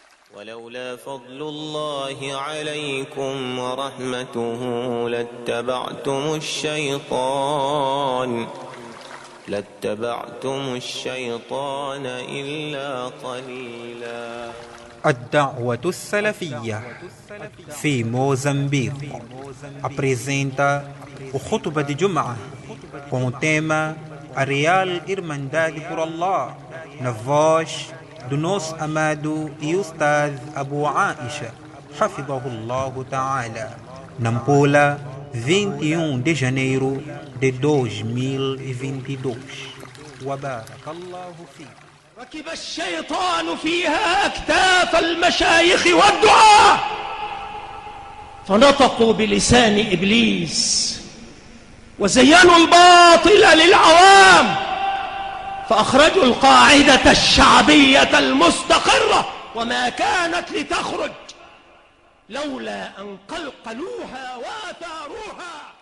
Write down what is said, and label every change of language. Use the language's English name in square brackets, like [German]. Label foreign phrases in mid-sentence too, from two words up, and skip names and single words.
[Arabic] ولولا فضل الله عليكم ورحمته لاتبعتم الشيطان إلا قليلا. الدعوة السلفية في [Portuguese] Moçambique apresenta o Khutbah de Jum'ah com o tema A Real Irmandade por Allah, na voz do nosso amado e Ustaz Abu Aisha, [Arabic] حفظه الله تعالى, [Portuguese] Nampula, 21 de janeiro de 2022. [Arabic] وبارك الله فيك. ركب الشيطان فيها أكتاف المشايخ والدعاة فنطقوا بلسان إبليس وزينوا الباطل للعوام فأخرجوا القاعدة الشعبية المستقرة وما كانت لتخرج لولا أن قلقلوها وآثاروها.